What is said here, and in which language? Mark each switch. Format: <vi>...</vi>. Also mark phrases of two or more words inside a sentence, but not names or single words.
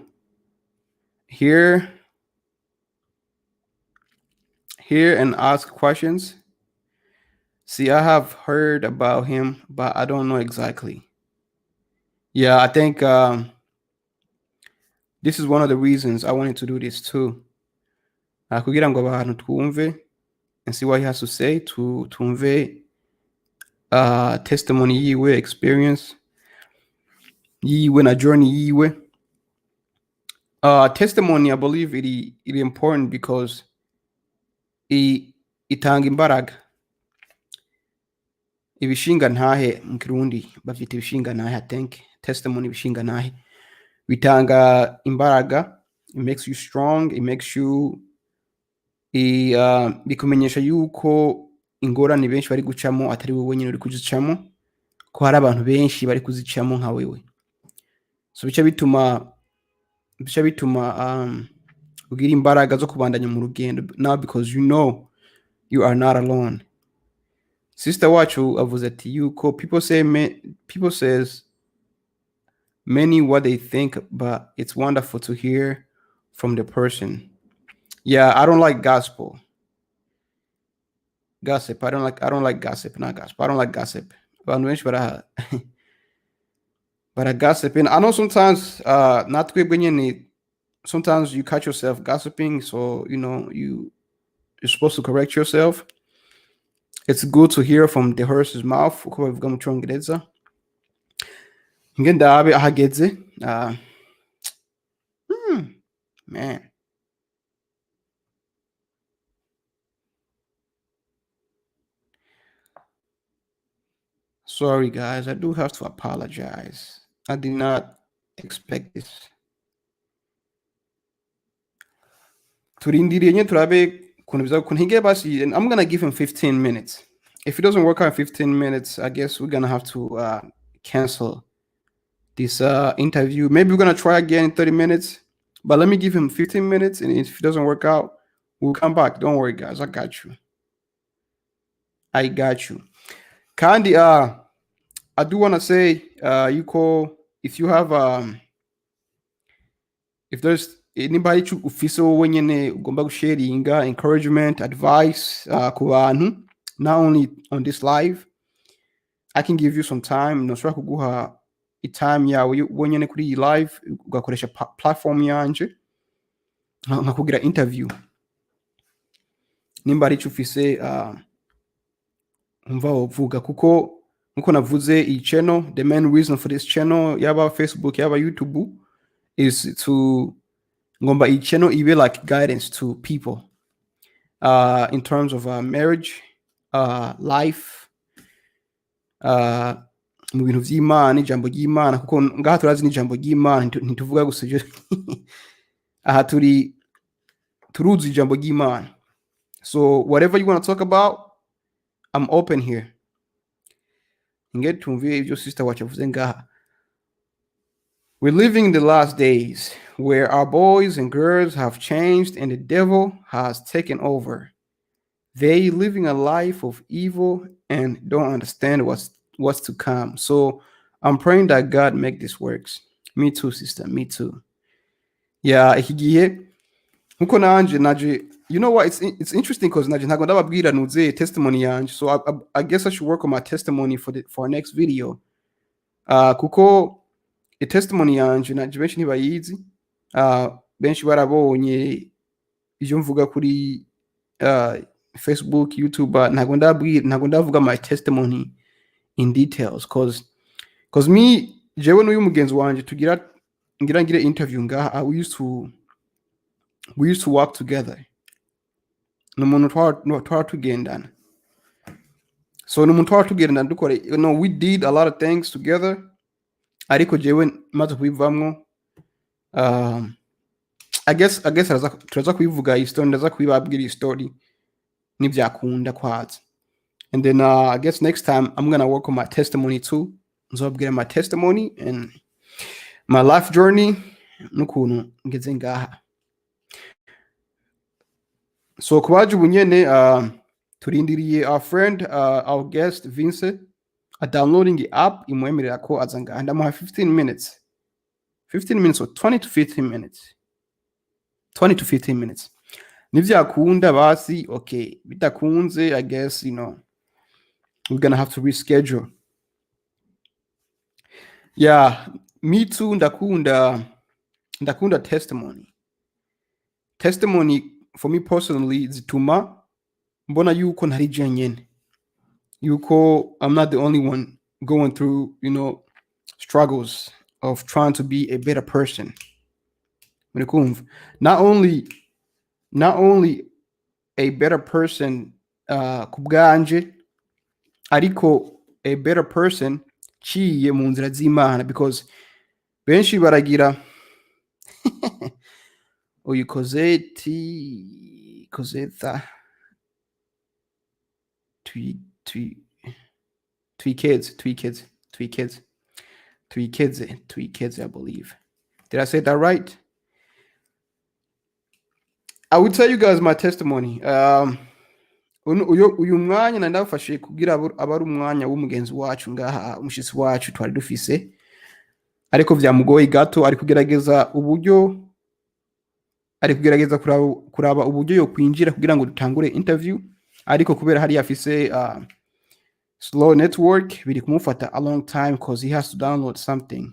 <en>Hear and ask questions. See, I have heard about him, but I don't know exactly. Yeah, I think this is one of the reasons I wanted to do this too.</en> <rn>Kugira ngo abantu twumve</rn> <en>and see what he has to say,</en> <rn>twumve testimony yiwe, experience yiwe na journey yiwe.</rn> <en>Testimony, I believe it is important because</en> <rn>itanga imbaraga. Ibishinga ntahe mu Kirundi bafite ibishinga ntahe.</rn> <en>I think testimony</en> <rn>ibishinga ntahe bitanga imbaraga.</rn> <en>It makes you strong. It makes you</en> <rn>bikumenyesha yuko ingorane benshi bari gucamo atari wowe nyine uri kuzicamo, ko hari abantu benshi bari kuzicamo nka wewe.</rn> <en>So</en> <rn>bica bituma ugira imbaraga zo kubandanya mu rugendo</rn> <en>now because you know you are not alone. Sister</en> <rn>wacu avuze ati yuko</rn> <en>people says many what they think, but it's wonderful to hear from the person. Yeah, I don't like gossip. I don't like gossip, not gossip. I don't like gossip. But I gossip. And I know sometimes not sometimes you catch yourself gossiping, so you know you you're supposed to correct yourself. It's good to hear from the horse's mouth</en> <rn>uko babivuga mu Congereza. Nge ndabe ahageze.</rn> <en>Man. Sorry guys, I do have to apologize. I did not expect this.</en> <rn>Turindiriye nye turabe kuntu biza kuntu hige basi,</rn> <en>and I'm gonna give him 15 minutes. If it doesn't work out in 15 minutes, I guess we're gonna have to cancel this interview. Maybe we're gonna try again in 30 minutes, but let me give him 15 minutes, and if it doesn't work out, we'll come back. Don't worry, guys. I got you. I got you. Kandi, I do want to say, you call if you have if there's anybody</en> <rn>ufise wowe nyene ugomba gusharinga</rn> <en>encouragement, advice</en> <rn>ku bantu,</rn> <en>not only on this live, I can give you some time.</en> <rn>Noshobora kuguha itime yawe wonyene kuri iyi live ugakoresha platform yanje nkakugira interview nimba ari cyo ufise umva wovuga, kuko nkuko navuze iyi channel,</rn> <en>the main reason for this channel</en> <rn>yaba Facebook yaba YouTube</rn> <en>is to</en> <rn>ngomba iyi channel ibe</rn> <en>like guidance to people in terms of marriage, life,</en> <rn>mu bintu vy'Imana, ijambo ry'Imana, kuko ngaha turazi n'ijambo ry'Imana, ntituvuga gusa aha turuzi ijambo ry'Imana.</rn> <en>So whatever you want to talk about, I'm open here.</en> <rn>Ngeti tumviye ivyo sister wacu avuze ngaha.</rn> <en>We're living in the last days where our boys and girls have changed and the devil has taken over. They living a life of evil and don't understand what's to come. So I'm praying that God make this works. Me too, sister. Me too. Yeah,</en> <rn>ikigihe nkuko naje,</rn> <en>you know what, it's interesting because</en> <rn>naje ntago ndababwira nuze testimony yanje.</rn> <en>So I guess I should work on my testimony for our next video.</en> <rn>Kuko</rn> <en>the testimony</en> <rn>yanje naje benshi ntibayizi. Benshi barabonye ivyo mvuga kuri Facebook, YouTube, ntago ndavuga</rn> <en>my testimony in details cause</en> <rn>me jewe n'uyu mugenzi wanje tugira ngire interview ngaha,</rn> <en>we used to work together.</en> <rn>N'umuntu twara tugendana. So n'umuntu twara tugendana dukore,</rn> <en>you know, we did a lot of things together.</en> <rn>Ariko jewe maze kubivamwo,</rn> <en>I guess</en> <rn>turaza kubivuga iyi story, ndaza kubibabwira iyi story nibyakunda kwaza.</rn> <en>And then I guess next time I'm gonna work on my testimony too.</en> <rn>Nzobwira</rn> <en>my testimony and my life journey</en> <rn>n'ukuntu ngeze ngaha.</rn> <en>So</en> <rn>kubaje ubunyene turindiriye</rn> <en>our friend, our guest Vincent downloading the app</en> <rn>imwemerera ko azanga, ndamuha</rn> <en>15 minutes. 15 minutes or 20 to 15 minutes. 20 to 15 minutes.</en> <rn>Nivyakunda basi, okay. Bitakunze,</rn> <en>I guess, you know, we're gonna have to reschedule. Yeah, me too.</en> <rn>Ndakunda testimony.</rn> <en>Testimony for me personally</en> <rn>zituma mbona yuko ntari jenyene.</rn> <en>Yuko I'm not the only one going through, you know, struggles of trying to be a better person. Not only a better person</en> <rn>kubwanje, ariko</rn> <en>a better person</en> <rn>ciye mu nzira z'Imana,</rn> <en>because</en> <rn>benshi baragira uyikoze</rn> <en>three kids, I believe. Did I say that right? I will tell you guys my testimony.</en> <rn>Uyu mwanya nandafashe kugira abari umwanya w'umugenzi wacu ngaha, umushitsi wacu twari dufise, ariko vyamugoye gato, ari kugerageza kuraba uburyo yo kwinjira kugira ngo dutangure interview, ariko kubera hari afise slow network biri kumufata</rn> <en>a long time because he has to download something.</en>